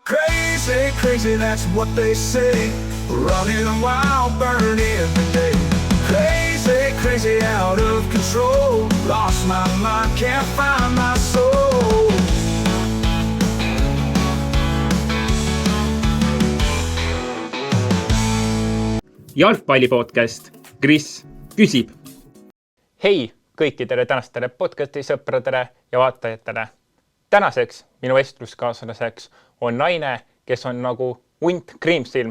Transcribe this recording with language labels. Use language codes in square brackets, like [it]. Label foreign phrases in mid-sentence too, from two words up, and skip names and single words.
[en] Crazy, crazy, that's what they say. Running wild, burning every day. Crazy, crazy, out of control. Lost my mind, can't find my soul. [et] Jalgpallipodcast. Kris küsib. Hei kõikidele tänastele podcasti sõpradele ja vaatajatele. Tänaseks minu vestluskaaslaseks on naine, kes on nagu hunt kriimsilm.